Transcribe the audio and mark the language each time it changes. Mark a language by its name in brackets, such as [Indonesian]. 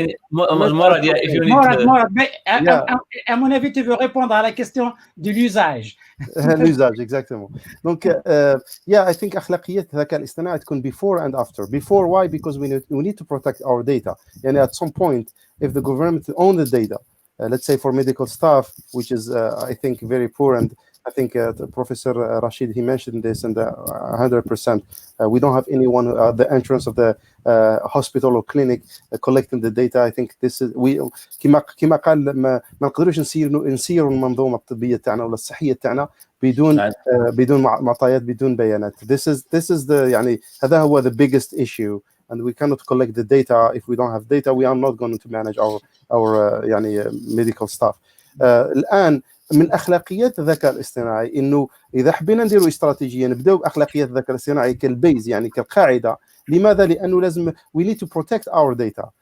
[French] Morad, [English] if you need [French] Morad, à mon avis, tu veux répondre à la question de l'usage. l'usage, exactement. [English] Donc, I think [Arabic] أخلاقيات الذكاء الاصطناعي تكون [English] before and after. Before, why? Because we need to protect our data. يعني at some point, if the government own the data, let's say for medical staff, which is I think very poor, and I think Professor Rashid, he mentioned this, and 100%. We don't have anyone at the entrance of the hospital or clinic collecting the data. I think this is [Arabic] كما قال ما نقدروش نسيروا المنظومة الطبية تاعنا ولا الصحية تاعنا بدون معطيات بدون بيانات. [English] This is the [Arabic] يعني هذا هو [English] the biggest issue. And we cannot collect the data. If we don't have data, we are not going to manage our يعني medical staff. [Arabic] الآن من أخلاقيات الذكاء الاصطناعي إنه إذا حبينا نديروا استراتيجية نبدأ بأخلاقيات الذكاء الاصطناعي كالبيز يعني كالقاعدة. لماذا؟ لأنه لازم [English] we need to protect our data.